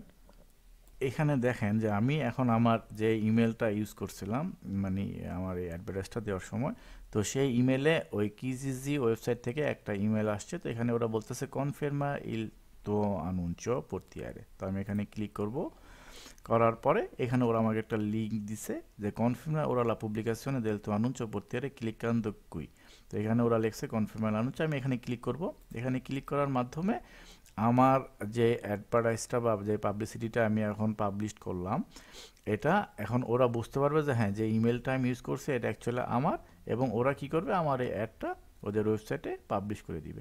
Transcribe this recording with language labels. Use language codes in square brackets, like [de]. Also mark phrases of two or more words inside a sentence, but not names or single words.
[bn] এখানে দেখেন যে আমি এখন আমার যে ইমেলটা ইউজ করছিলাম, মানে আমার এই অ্যাডভার্টাইজটা দেওয়ার সময়, তো সেই ইমেলে ওই কিজিজি ওয়েবসাইট থেকে একটা ইমেল আসছে। তো এখানে ওরা বলতেছে [it] conferma il tuo annuncio portiere. [bn] তো আমি এখানে ক্লিক করব, করার পরে এখানে ওরা আমাকে একটা লিঙ্ক দিছে যে [it] conferma ora la pubblicazione del tuo annuncio portiere cliccando qui. [bn] তো এখানে ওরা লিখছে [it] conferma annuncio, [bn] আমি এখানে ক্লিক করব। এখানে ক্লিক করার মাধ্যমে আমার যে অ্যাডভার্টাইজটা বা যে পাবলিসিটিটা আমি এখন পাবলিশ করলাম, এটা এখন ওরা বুঝতে পারবে যে হ্যাঁ, যে ইমেলটা আমি ইউজ করছি এটা অ্যাকচুয়ালি আমার, এবং ওরা কি করবে, আমার এই অ্যাডটা ওদের ওয়েবসাইটে পাবলিশ করে দিবে।